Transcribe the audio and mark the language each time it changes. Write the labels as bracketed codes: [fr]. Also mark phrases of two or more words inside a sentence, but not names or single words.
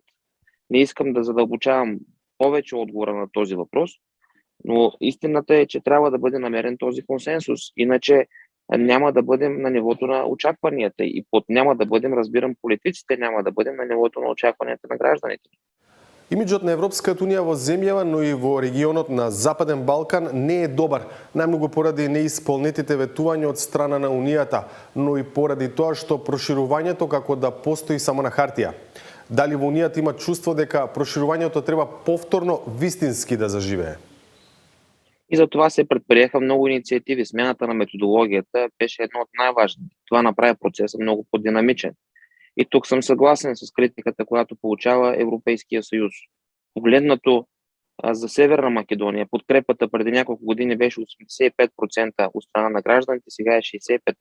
[bg] Не искам да задълбочавам повече отговора на този въпрос, но истината е, че трябва да бъде намерен този консенсус. Иначе няма да бъдем на нивото на очакванията и под няма да бъдем, разбирам, политиците, няма да бъдем на нивото на очакванията на гражданите. [mk] Имиджот на Европската унија во земјава, но и во регионот на Западен Балкан не е добар, најмногу поради неисполнетите ветувања од страна на Унијата, но и поради тоа што проширувањето како да постои само на хартија. Дали во Унијата има чувство дека проширувањето треба повторно вистински да заживее? [bg] И за това се предприеха много инициативи. Смяната на методологията беше едно от най-важните. Това направи процеса много по-динамичен. И тук съм съгласен с критиката, която получава Европейския съюз. Погледнато за Северна Македония, подкрепата преди няколко години беше 85% от страна на гражданите, сега е 65%.